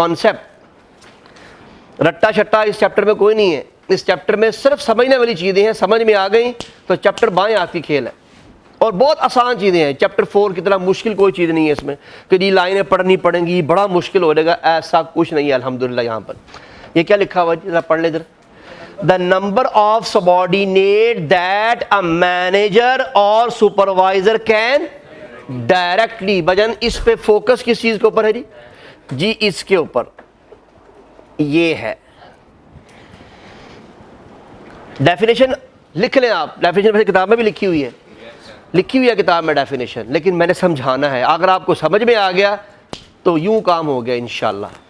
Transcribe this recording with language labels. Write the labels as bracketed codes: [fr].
[ur] Concept رٹا شٹا اس chapter میں کوئی نہیں ہے. اس چیپٹر میں صرف سمجھنے والی چیزیں ہیں, سمجھ میں آ گئیں تو چیپٹر بائیں ہاتھ کی کھیل ہے, اور بہت آسان چیزیں ہیں. چیپٹر 4 کی طرح مشکل کوئی چیز نہیں ہے اس میں کہ جی لائنیں پڑھنی پڑیں گی, بڑا مشکل ہو جائے گا, ایسا کچھ نہیں ہے الحمدللہ. یہاں پر یہ کیا لکھا ہوا ہے, ذرا پڑھ لے ادھر. [en] The number of subordinate that a manager or supervisor can directly. [ur] بجن اس پہ فوکس کس چیز کے اوپر ہے جی؟ جی اس کے اوپر یہ ہے. ڈیفینیشن لکھ لیں آپ, ڈیفینیشن ویسے کتاب میں بھی لکھی ہوئی ہے کتاب میں ڈیفینیشن, لیکن میں نے سمجھانا ہے. اگر آپ کو سمجھ میں آ گیا تو یوں کام ہو گیا انشاءاللہ.